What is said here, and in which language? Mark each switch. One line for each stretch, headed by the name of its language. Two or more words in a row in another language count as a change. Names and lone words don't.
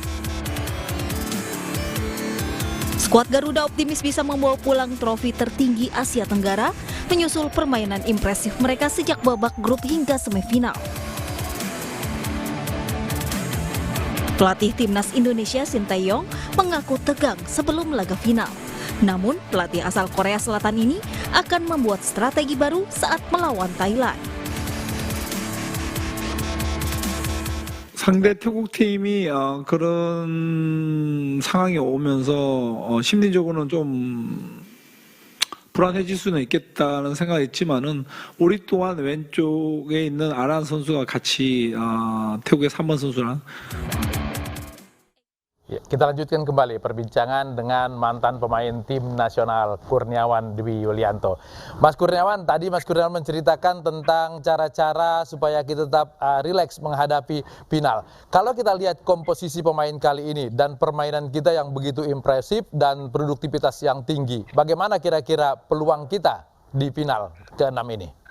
Indonesian: Skuad Garuda optimis bisa membawa pulang trofi tertinggi Asia Tenggara, menyusul permainan impresif mereka sejak babak grup hingga semifinal. Pelatih timnas Indonesia Sintayong mengaku tegang sebelum laga final. Namun, pelatih asal Korea Selatan ini akan membuat strategi baru saat melawan Thailand.
Korean: 상대 태국 팀이 그런 상황이 오면서 심리적으로는 좀 불안해질 수는 있겠다는 생각이 있지만은 우리 또한 왼쪽에 있는 아란 선수가 같이 태국의 3번 선수랑
Indonesian: Ya, kita lanjutkan kembali perbincangan dengan mantan pemain tim nasional Kurniawan Dwi Yulianto. Mas Kurniawan, tadi Mas Kurniawan menceritakan tentang cara-cara supaya kita tetap rileks menghadapi final. Kalau kita lihat komposisi pemain kali ini dan permainan kita yang begitu impresif dan produktivitas yang tinggi, bagaimana kira-kira peluang kita di final ke-6 ini?